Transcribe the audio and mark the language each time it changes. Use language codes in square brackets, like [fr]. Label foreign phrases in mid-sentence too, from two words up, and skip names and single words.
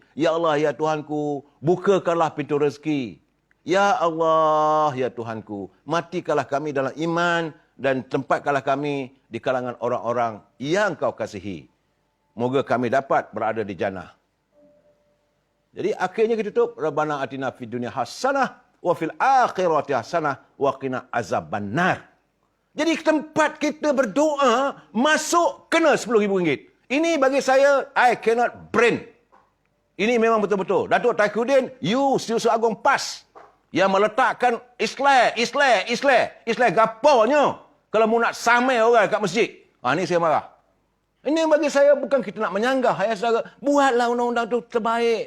[ms] Ya Allah, ya Tuhanku, bukakanlah pintu rezeki. Ya Allah, ya Tuhanku, matikanlah kami dalam iman dan tempatkanlah kami di kalangan orang-orang yang Kau kasihi. Moga kami dapat berada di jannah. Jadi akhirnya kita tutup. [ar] ربنا آتنا في الدنيا حسنة وفي الآخرة حسنة وقنا عذاب النار. [ms] Jadi tempat kita berdoa masuk kena RM10,000. Ini bagi saya, [en] I cannot brain. [ms] Ini memang betul-betul. Datuk Takayuddin, you Setiausaha Agong PAS yang meletakkan Islam gaponya kalau mu nak samai orang kat masjid. Ini saya marah. Ini bagi saya bukan kita nak menyanggah. Hai saudara, buatlah undang-undang itu terbaik.